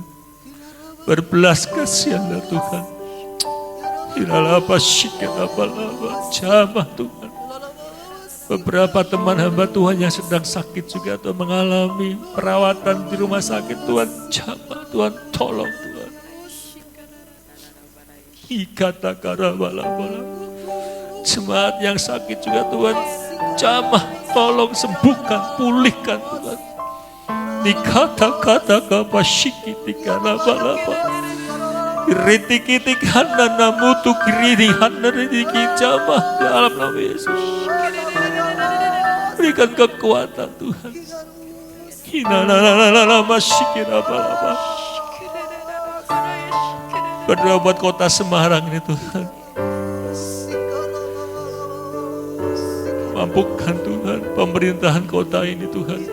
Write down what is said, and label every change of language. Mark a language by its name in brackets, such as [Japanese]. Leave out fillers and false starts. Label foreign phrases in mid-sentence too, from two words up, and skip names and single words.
[Indonesian] Berbelas kasihanlah Tuhan. Hiralapa syikirapalapa, jamah Tuhan. Beberapa teman hamba Tuhan yang sedang sakit juga Tuhan, mengalami perawatan di rumah sakit Tuhan, jamah Tuhan, tolong Tuhan. Ikata karabala-bala. Jemaat yang sakit juga Tuhan, jamah, tolong sembuhkan, pulihkan Tuhan. Nikata-kata kapasyikitikana-bala-bala. Ritik-itikana namutu kirihana ritiki, jamah dalam nama Yesus. Berikan kekuatan Tuhan. Kinana-nana masyikirabala-bala. Berdoa buat kota Semarang ini Tuhan. Mampukan Tuhan pemerintahan kota ini Tuhan.